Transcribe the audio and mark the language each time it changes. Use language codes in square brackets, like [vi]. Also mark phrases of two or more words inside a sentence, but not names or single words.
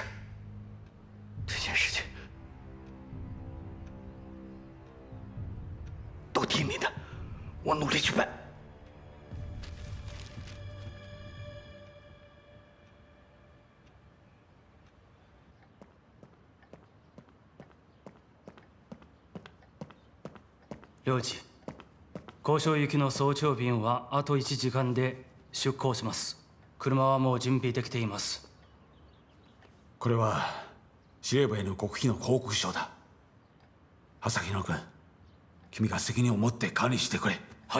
[zh] 这件事情都听您的，我努力去办。 [ja] 領事、交渉行きの早朝便はあと1時間で出港します。車はもう準備できています。これは司令部への極秘の報告書だ。朝日野君、君が責任を持って管理してくれ。はい。